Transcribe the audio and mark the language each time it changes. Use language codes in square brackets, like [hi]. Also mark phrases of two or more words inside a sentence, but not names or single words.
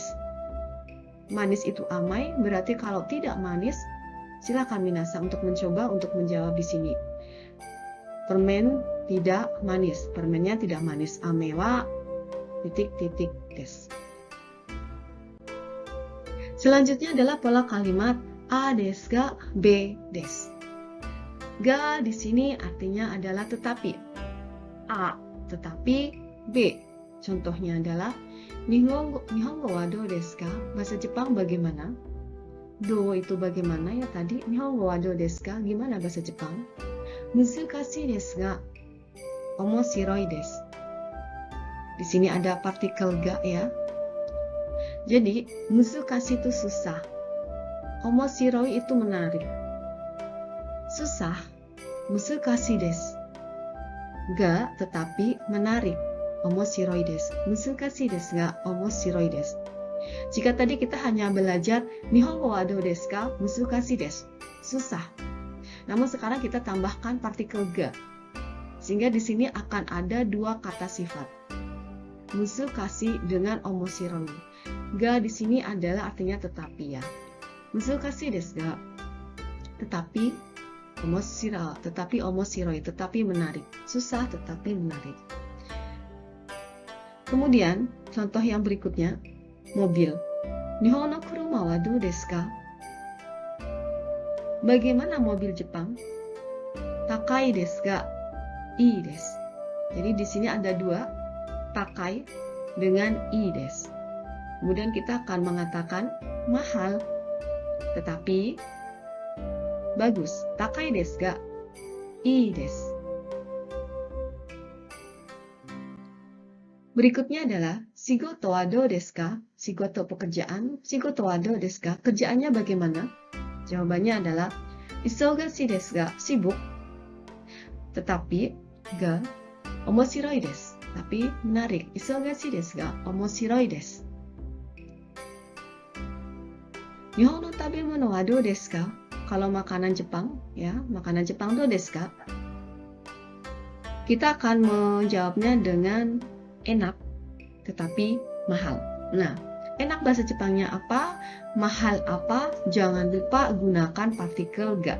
[id] Manis itu amai, berarti kalau tidak manis, silakan minasan untuk mencoba untuk menjawab di sini. Permen tidak manis, permennya tidak manis. [ja] 飴は [id] titik-titik desu. Selanjutnya adalah pola kalimat [ja] Aですが、Bです. [id] Ga di sini artinya adalah tetapi. A tetapi, B. Contohnya adalah [ja] 日本語はどうですか? [id] Bahasa Jepang bagaimana? Do itu bagaimana ya tadi? [ja] 日本語はどうですか? [id] Gimana bahasa Jepang? [ja] 難しいですが面白いです. [id] Di sini ada partikel ga ya. Jadi, musukashi itu susah. Omoshiroi itu menarik. Susah, [ja] 難しいです. [id] Ga tetapi menarik. [ja] 面白いです。難しいですが面白いです. [id] Jika tadi kita hanya belajar [ja] 日本語はどうですか? 難しいです. [id] Susah. Namun sekarang kita tambahkan partikel ga. Sehingga di sini akan ada dua kata sifat. Musukashi dengan omoshiroi. Ga di sini adalah artinya tetapi ya. [ja] 難しいですが. [id] Tetapi omoshiroi, tetapi menarik. Susah tetapi menarik. Kemudian contoh yang berikutnya, mobil. [ja] 日本の車はどうですか? [id] Bagaimana mobil Jepang? [ja] 高いですが? いいです. [id] Jadi di sini ada dua, takai dengan [ja] いいです. [id] Kemudian kita akan mengatakan mahal, tetapi bagus. [ja] 高いですが? いいです. [id] Berikutnya adalah [ja] 仕事はどうですか? Shigoto pekerjaan. 仕事はどうですか? [id] Kerjaannya bagaimana? Jawabannya adalah [ja] 忙しいですが? [id] Sibuk. [ja] Tetapi が面白いです. [id] Tapi menarik. [ja] 忙しいですが面白いです。日本の食べ物はどうですか? [id] Kalau makanan Jepang, ya, makanan Jepang [ja] どうですか? [id] Kita akan menjawabnya dengan enak, tetapi mahal. Nah, enak bahasa Jepangnya apa? Mahal apa? Jangan lupa gunakan partikel ga.